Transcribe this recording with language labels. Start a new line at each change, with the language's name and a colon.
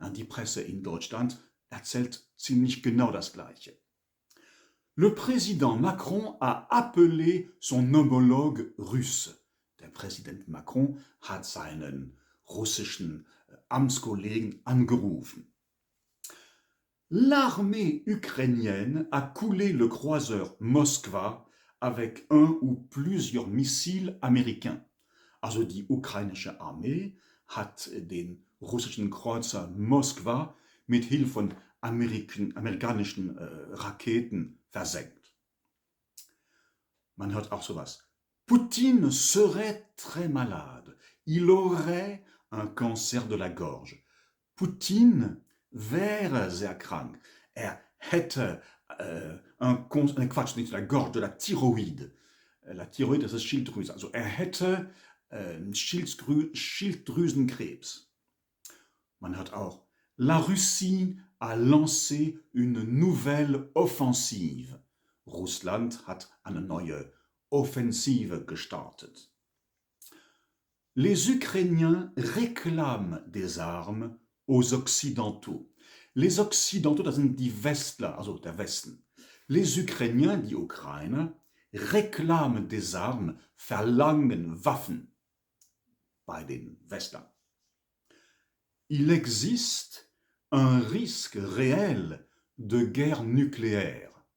German: Die Presse in Deutschland erzählt ziemlich genau das Gleiche.
French: Le président Macron a appelé son homologue russe.
German: Der Präsident Macron hat seinen russischen Amtskollegen angerufen.
French: L'armée ukrainienne a coulé le croiseur Moskwa avec un ou plusieurs missiles américains.
German: Also die ukrainische Armee hat den russischen Kreuzer Moskwa mit Hilfe von amerikanischen Raketen versenkt. Man hört auch sowas.
French: Poutine serait très malade. Il aurait un cancer de la gorge.
German: Poutine wäre sehr krank. Hätte Quatsch, nicht der Gorge,
French: de la Thyroïde.
German: La Thyroïde, das ist Schilddrüse. Also hätte Schilddrüsenkrebs. Man hört auch,
French: la Russie a lancé une nouvelle offensive.
German: Russland hat eine neue Offensive gestartet.
French: Les Ukrainiens réclament des armes aux Occidentaux. Les Occidentaux,
German: das sind die Westler, also der Westen.
French: Les Ukrainiens,
German: die Ukrainer,
French: réclament des armes,
German: verlangen Waffen bei den Westlern.
French: Il existe un risque réel de guerre nucléaire.